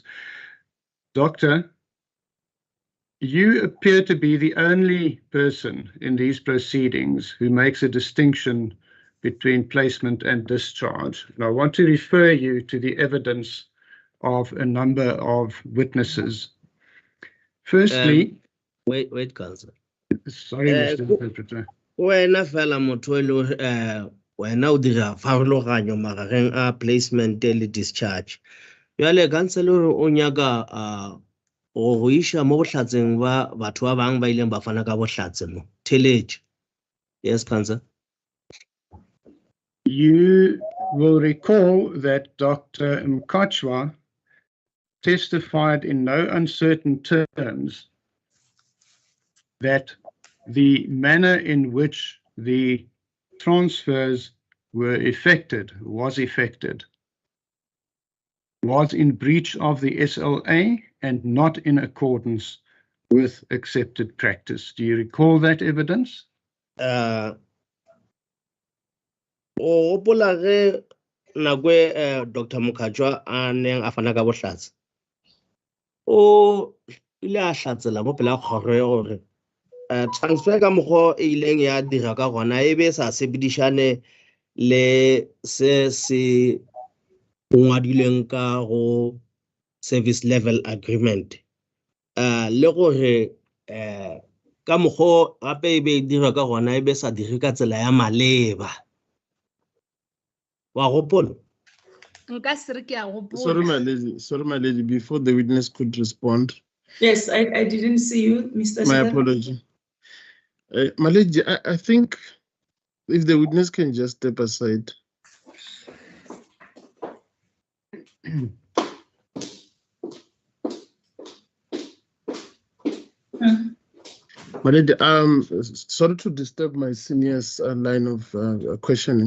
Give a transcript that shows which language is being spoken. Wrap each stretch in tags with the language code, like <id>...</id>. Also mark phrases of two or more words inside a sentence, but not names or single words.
<en>Doctor, you appear to be the only person in these proceedings who makes a distinction between placement and discharge. And I want to refer you to the evidence of a number of witnesses. Firstly, Wait, Council. sorry, Mr. Interpreter.</en> <nso>Wena fela motho e le wena o dira farologanyo magareng a placement le discharge. Jwale council o nyaka go isha mo bohlatseng ba batho ba bang ba ileng ba fana ka bohlatse mo. Theletše.</nso> <en>Yes, Council. You will recall that Dr. Mkachwa testified in no uncertain terms that the manner in which the transfers was in breach of the SLA and not in accordance with accepted practice. Do you recall that evidence?</en> <nso>O gopola ge nakwe Dr. Mokhatjwa a neng a fana ka bohlatse. O ile a hlatsela mo pela kgoro ya gore transfer ka mokgwa e ileng ya dira ka gona e be sa sebedishane le se ngwadileng ka go</nso> <en>service level agreement.</en> <nso>Le gore ka mokgwa gape e be e dira ka gona e be sa dire ka tsela ya maleba. Wa gopola? Nka se re ke a gopola.</nso> <en>Sorry, my lady, before the witness could respond. Yes, I didn't see you, Mr. My Speaker. apology. My lady, I think if the witness can just step aside. My lady, sorry to disturb my senior's line of questioning.</en>